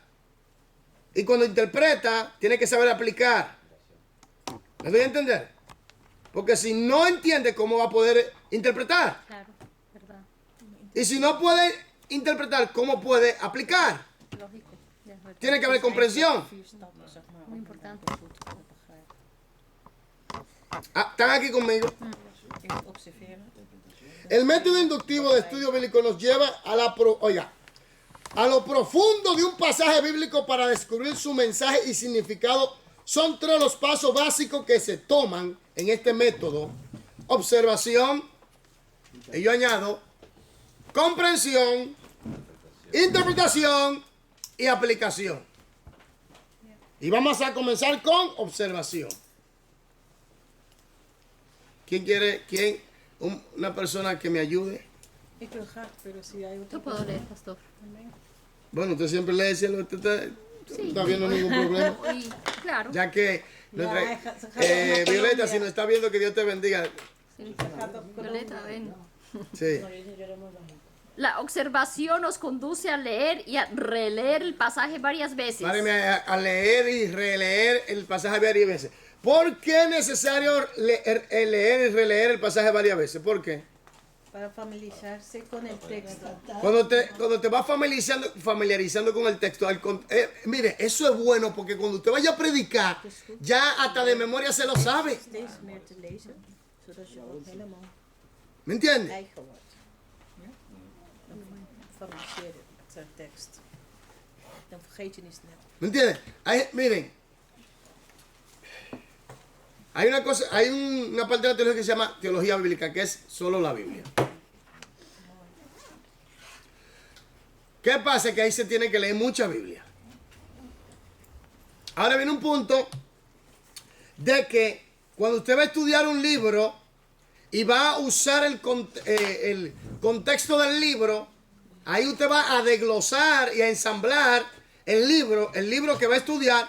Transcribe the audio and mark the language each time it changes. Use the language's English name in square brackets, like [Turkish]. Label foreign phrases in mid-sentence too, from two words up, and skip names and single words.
[Spanish] Y cuando interpreta, tienes que saber aplicar. ¿Me doy a entender? Porque si no entiende, ¿cómo va a poder interpretar? Claro, verdad. Y si no puede interpretar, ¿cómo puede aplicar? Lógico. Ya, verdad. Tiene que haber comprensión. [Dutch] 4 stappen, zeg maar, [Spanish] Muy [Dutch] om [Spanish] importante. [Dutch] het goed te kunnen begrijpen. [Spanish] Ah, ¿están aquí conmigo? [Dutch] Eerst observeren. [Spanish] El método inductivo de estudio bíblico nos lleva a a lo profundo de un pasaje bíblico para descubrir su mensaje y significado. Son 3 los pasos básicos que se toman en este método: observación, y yo añado comprensión, interpretación y aplicación. Y vamos a comenzar con observación. Una persona que me ayude? [Dutch] Ik wil graag, [Spanish] pero si hay otra Yo puedo leer, pastor. Bueno, usted siempre lee, cielo, usted no está viendo ningún problema. Y, claro. Ya que nuestra, Violeta, si nos está viendo, que Dios te bendiga. Sí. Violeta, ven. Sí. La observación nos conduce a leer y a releer el pasaje varias veces. Páreme a leer y releer el pasaje varias veces. ¿Por qué es necesario leer y releer el pasaje varias veces? ¿Por qué? Para familiarizarse con el texto. Cuando te vas familiarizando con el texto, mire, eso es bueno porque cuando usted vaya a predicar, ya hasta de memoria se lo sabe. [Dutch] Steeds meer te lezen, zodat je ook helemaal [Spanish] ¿Me entiende? [Dutch] eigen wordt. Ja? Dan familiariseer je met de tekst. Dan vergeet je niet snel. [Spanish] ¿Me entiende? Miren, hay una parte de la teología que se llama teología bíblica, que es solo la Biblia. ¿Qué pasa? Que ahí se tiene que leer mucha Biblia. Ahora viene un punto de que cuando usted va a estudiar un libro y va a usar el contexto del libro, ahí usted va a desglosar y a ensamblar el libro que va a estudiar.